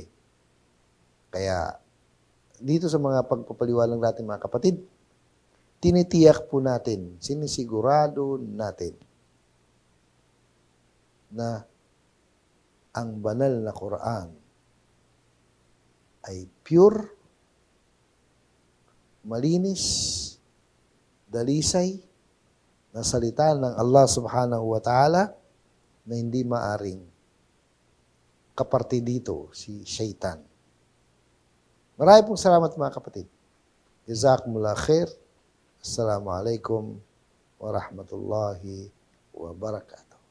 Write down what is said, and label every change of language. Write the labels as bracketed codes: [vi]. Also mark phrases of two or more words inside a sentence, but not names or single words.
[tl] Kaya dito sa mga pagpapaliwalang natin, mga kapatid, tinitiyak po natin, sinisigurado natin na ang banal na Quran ay pure, malinis, dalisay na salita ng Allah [ar] سبحانه وتعالى [tl] na hindi maaring kaparte dito si Shaitan. Maraming pong salamat, mga kapatid. [ar] جزاكم الله خير. السلام عليكم ورحمة الله وبركاته.